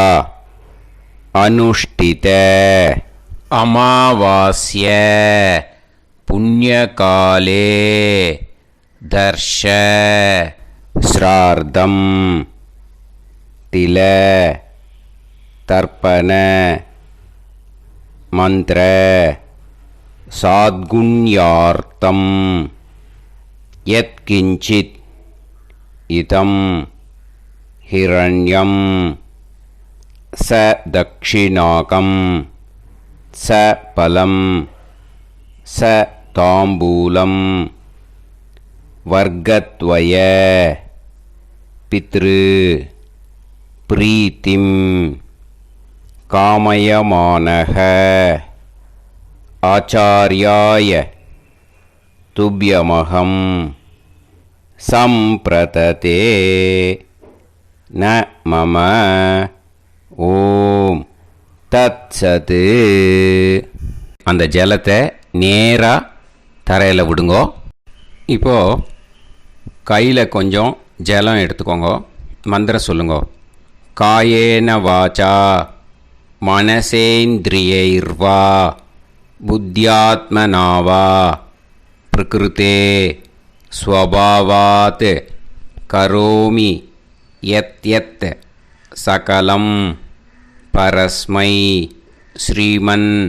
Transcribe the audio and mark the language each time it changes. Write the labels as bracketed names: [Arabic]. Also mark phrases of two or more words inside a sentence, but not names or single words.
[Sanskrit] अनुष्ठित अमावास्य पुण्यकाले दर्श श्राद्धं तिल तर्पण मन्त्र साद्गुण्यार्थं यत्किञ्चित् इदं हिरण्यं स दक्षिणाकं स फलं स ताम्बूलं वर्गत्वय पितृ प्रीतिं कामयमानः आचार्याय तुभ्यमहं सम्प्रतते न मम ॐ तत्सत्. [Tamil] அந்த ஜலத்தை நேராக தரையில் விடுங்கோ. இப்போது கையில் கொஞ்சம் ஜலம் எடுத்துக்கோங்க. மந்திரம் சொல்லுங்க. [Sanskrit] कायेन वाचा मनसेन्द्रियैर्वा बुद्ध्यात्मनावा प्रकृते स्वभावात् करोमि यत् यत् सकलं परस्मै श्रीमन्